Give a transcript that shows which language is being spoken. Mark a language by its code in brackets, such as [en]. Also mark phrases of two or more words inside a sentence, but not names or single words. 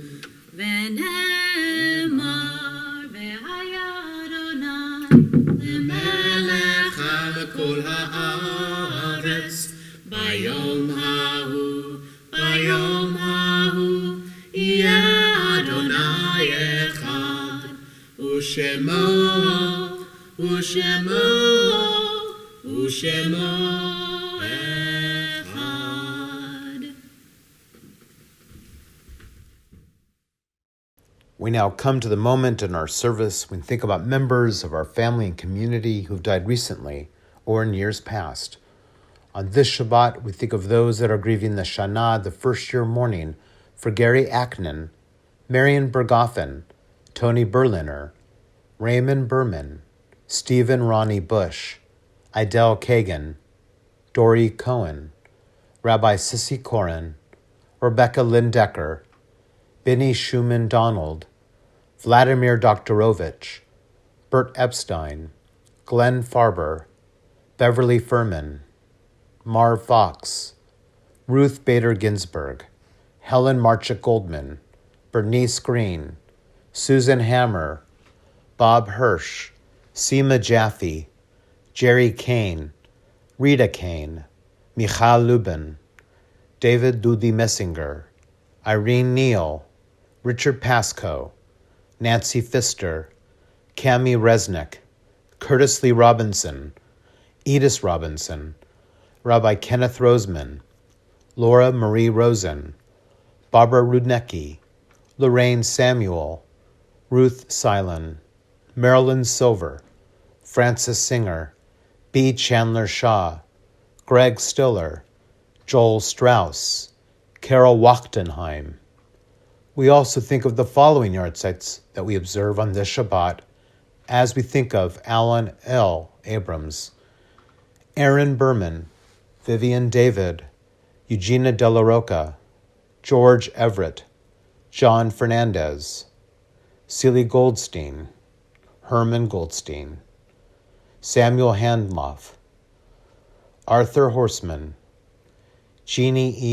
[he] ונאמר והיה אדוני למלך על כל הארץ ביום ההוא יהיה אדוני אחד ושמו echad. [en] We now come to the moment in our service when we think about members of our family and community who've died recently or in years past. On this Shabbat, we think of those that are grieving the Shana, the first year mourning, for Gary Acknan, Marion Bergoffen, Tony Berliner, Raymond Berman, Stephen Ronnie Bush, Idel Kagan, Dory Cohen, Rabbi Sissy Corin, Rebecca Lynn Decker, Benny Schumann Donald, Vladimir Doktorovich, Bert Epstein, Glenn Farber, Beverly Furman, Marv Fox, Ruth Bader Ginsburg, Helen Marchuk Goldman, Bernice Green, Susan Hammer, Bob Hirsch, Seema Jaffe, Jerry Kane, Rita Kane, Michal Lubin, David Dudi Messinger, Irene Neal, Richard Pascoe, Nancy Pfister, Cami Resnick, Curtis Lee Robinson, Edith Robinson, Rabbi Kenneth Roseman, Laura Marie Rosen, Barbara Rudnicki, Lorraine Samuel, Ruth Silen, Marilyn Silver, Francis Singer, B. Chandler Shaw, Greg Stiller, Joel Strauss, Carol Wachtenheim. We also think of the following yahrzeits that we observe on this Shabbat as we think of Alan L. Abrams, Aaron Berman, Vivian David, Eugenia De La Roca, George Everett, John Fernandez, Celie Goldstein, Herman Goldstein, Samuel Handloff, Arthur Horseman, Jeannie E.